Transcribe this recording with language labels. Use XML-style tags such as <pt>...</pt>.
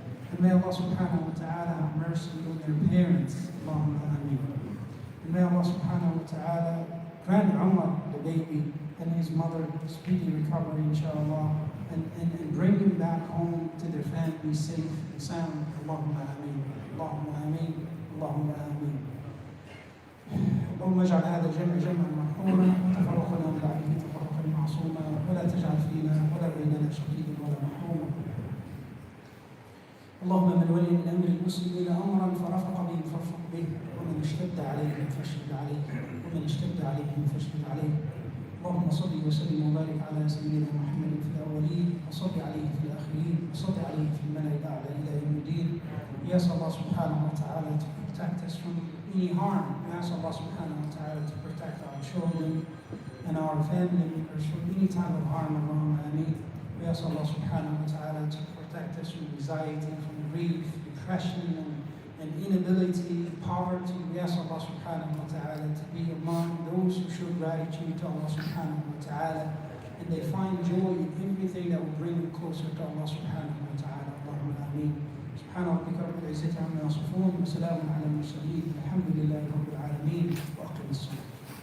<en>And may Allah subhanahu wa ta'ala have mercy on their parents. Allahumma ameen. And may Allah subhanahu wa ta'ala grant Umar, the baby, and his mother speedy recovery, inshallah. And bring them back home to their family safe and sound. Allahumma ameen. Allahumma ameen. Allahumma ameen.</en> <ar>اللهم اجعل هذا الجمع جمعا مرحوما وتفرقنا من بعده تفرقا معصوما ولا تجعل فينا ولا بيننا شقيا ولا محروما اللهم من ولي من أمر المسلمين أمرا فرفق به فارفق به، ومن اشتد عليهم فاشدد عليه، ومن اشتد عليهم فاشدد عليه. اللهم صل وسلم وبارك على سيدنا محمد في الأولين، وصل عليه في الآخرين، وصل عليه في الملأ الأعلى إلى يوم الدين.</ar> <en>We ask Allah subhanahu wa ta'ala to protect us from any harm. We ask Allah subhanahu wa ta'ala to protect our children and our family members from any type of harm. Allahumma ameen. We ask Allah subhanahu wa ta'ala to protect us from anxiety, from grief, depression, and inability, poverty. We ask Allah subhanahu wa ta'ala to be among those who show gratitude to Allah subhanahu wa ta'ala, and they find joy in everything that will bring them closer to Allah subhanahu wa ta'ala. Allahumma ameen.</en> <ar>سبحان ربك رب العزة عما يصفون وسلام على المرسلين والحمد لله رب العالمين وأقم الصلاة.</ar>